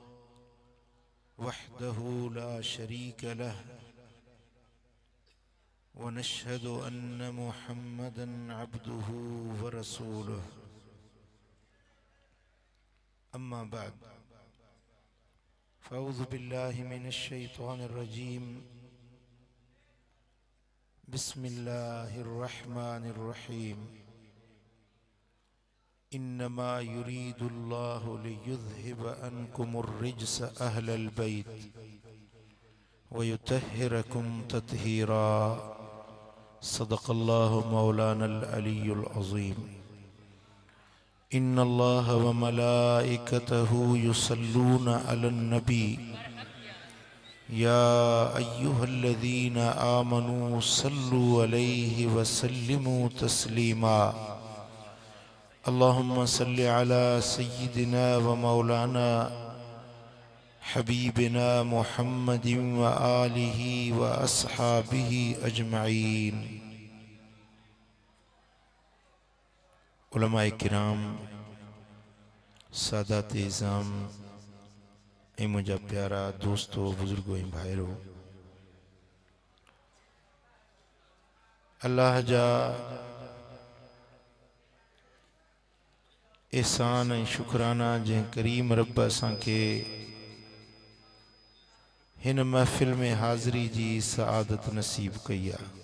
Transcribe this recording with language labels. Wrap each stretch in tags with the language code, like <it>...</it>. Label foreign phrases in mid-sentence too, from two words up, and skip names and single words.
<ar>وحده لا شريك له ونشهد أن محمدا عبده ورسوله أما بعد فأعوذ بالله من الشيطان الرجيم بسم الله الرحمن الرحيم إنما يريد الله ليذهب عنكم الرجس أهل البيت ويطهركم تطهيرا صدق الله مولانا العلي العظيم إن الله وملائكته يصلون على النبي يا أيها الذين آمنوا صلوا عليه وسلموا تسليما اللهم صل على سيدنا ومولانا حبيبنا محمد وآله وأصحابه أجمعين.</ar> <sd>उलमाए किराम, सादात इज़ाम ऐं मुंहिंजा प्यारा दोस्तों, बुजुर्गो ऐं भाइरो, अल्लाह जा एहसान ऐं शुक्राना जंहिं करीम रब असांखे हिन महफ़िल में हाज़िरी जी सआदत नसीब कई आहे।</sd>